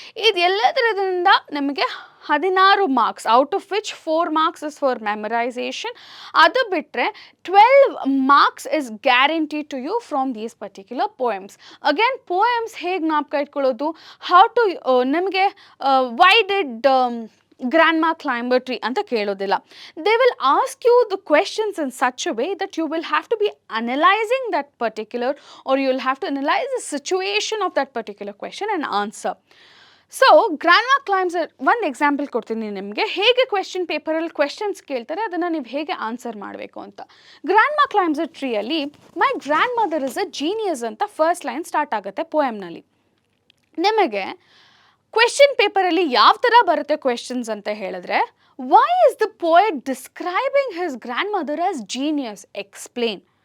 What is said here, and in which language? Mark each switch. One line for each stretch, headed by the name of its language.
Kannada: ಇದೆಲ್ಲದರಿಂದ ನಮಗೆ
English: 16 marks, out of which 4 marks is for memorisation.
Kannada: ಅದು ಬಿಟ್ಟರೆ
English: 12 marks is guarantee to you from these particular poems.
Kannada: Again poems ಹೇಗೆ ಜ್ಞಾಪಕ ಇಟ್ಕೊಳ್ಳೋದು, how to ನಮಗೆ
English: why did Grandma Climb a Tree
Kannada: ಅಂತ ಕೇಳೋದಿಲ್ಲ.
English: They will ask you the questions in such a way that you will have to be analyzing that particular, or you will have to analyze the situation of that particular question and answer. So Grandma Climbs a, one example
Kannada: ಕೊಡ್ತೀನಿ ನಿಮಗೆ, ಹೇಗೆ question ಪೇಪರಲ್ಲಿ questions ಕೇಳ್ತಾರೆ ಅದನ್ನು ನೀವು ಹೇಗೆ answer ಮಾಡಬೇಕು ಅಂತ. Grandma Climbs a Tree ಅಲ್ಲಿ
English: my grandmother is a genius
Kannada: ಅಂತ ಫಸ್ಟ್ ಲೈನ್ ಸ್ಟಾರ್ಟ್ ಆಗುತ್ತೆ ಪೋಯಮ್ನಲ್ಲಿ. ನಿಮಗೆ ಕ್ವೆಶ್ಚನ್ ಪೇಪರಲ್ಲಿ ಯಾವ ಥರ ಬರುತ್ತೆ ಕ್ವೆಶ್ಚನ್ಸ್ ಅಂತ ಹೇಳಿದ್ರೆ,
English: Why is the poet describing his grandmother as genius, explain.